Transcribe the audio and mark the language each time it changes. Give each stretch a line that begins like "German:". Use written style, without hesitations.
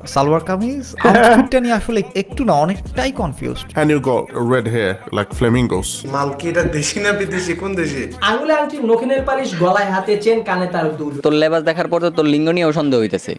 Bangla: সালোয়ার কামিজ আউটফিটটা নিয়ে আসলে একটু না অনেকটাই confused.
English: and you got red hair like flamingos.
Bangla: মালকি এটা দেশি না বিদেশি, কোন দেশি? আঙ্গুলে আংটি, নখিনের পালিশ, গলায় হাতে চেন, কানে তার দুল। তোর লেবাস দেখার পর তো তোর লিঙ্গ নিয়েও সন্দেহ হইতেছে।